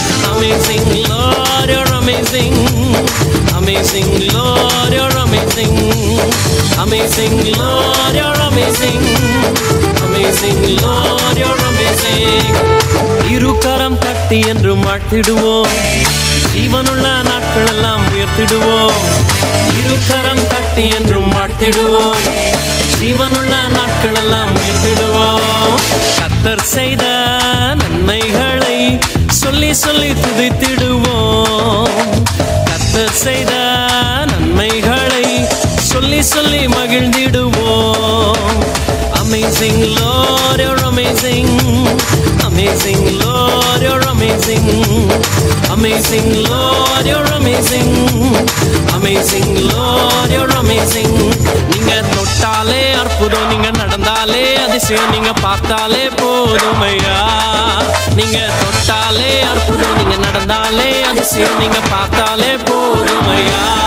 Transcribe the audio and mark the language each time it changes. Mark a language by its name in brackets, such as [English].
[English] Amazing Lord, you're amazing. Amazing Lord, you're amazing. Amazing Lord, you're amazing. Amazing Lord, you're amazing. [Tamil] இருகரம் தட்டி என்றும் வாழ்த்திடுவோம். ஜீவனுள்ள நாட்கள் எல்லாம் உயர்த்திடுவோம். இருகரம் தட்டி என்றும் வாழ்த்திடுவோம். ஜீவனுள்ள நாட்கள் எல்லாம் உயர்த்திடுவோம். கர்த்தர் செய்த நன்மைகளை சொல்லி சொல்லி துதித்திடுவோம். கர்த்தர் செய்த நன்மைகளை சொல்லி சொல்லி மகிழ்ந்திடுவோம். [English] Amazing Lord, you're amazing. Amazing Lord, you're amazing. Amazing Lord, you're amazing. Amazing Lord, you're amazing. [Tamil] நீங்க தொட்டாலே அற்புதம், நீங்க நடந்தாலே அதிசயம், நீங்க பார்த்தாலே போதுமையா. நீங்க தொட்டாலே அற்புதம், நீங்க நடந்தாலே அதிசயம், நீங்க பார்த்தாலே போதுமையா.